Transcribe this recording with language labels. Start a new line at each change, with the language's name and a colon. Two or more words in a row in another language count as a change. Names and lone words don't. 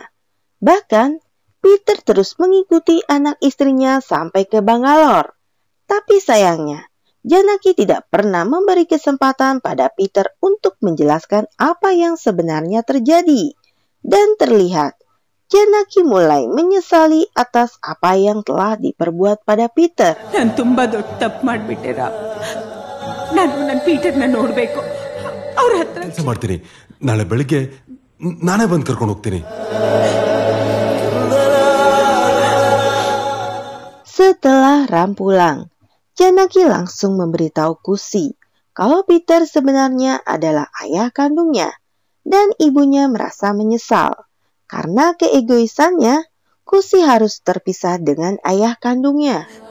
Indonesian: Bahkan, Peter terus mengikuti anak istrinya sampai ke Bangalore. Tapi sayangnya, Janaki tidak pernah memberi kesempatan pada Peter untuk menjelaskan apa yang sebenarnya terjadi. Dan terlihat, Janaki mulai menyesali atas apa yang telah diperbuat pada Peter.
Kannada: ನಾನು ತುಂಬಾ ದೊಡ್ಡ ತಪ್ಪು ಮಾಡ್ಬಿಟ್ಟೆ ರಾಮ್. ನಾನು ನನ್ನ ಪೀಟರ್ನ ನೋಡ್ಬೇಕು. ಅವ್ರ ಹತ್ರ ಕೆಲಸ ಮಾಡ್ತೀನಿ. ನಾಳೆ ಬೆಳಿಗ್ಗೆ ನಾನೇ ಬಂದು ಕರ್ಕೊಂಡು ಹೋಗ್ತೀನಿ.
Indonesian: Setelah Ram pulang, Janaki langsung memberitahu Kusi kalau Peter sebenarnya adalah ayah kandungnya dan ibunya merasa menyesal. Karena keegoisannya, Kusi harus terpisah dengan ayah kandungnya.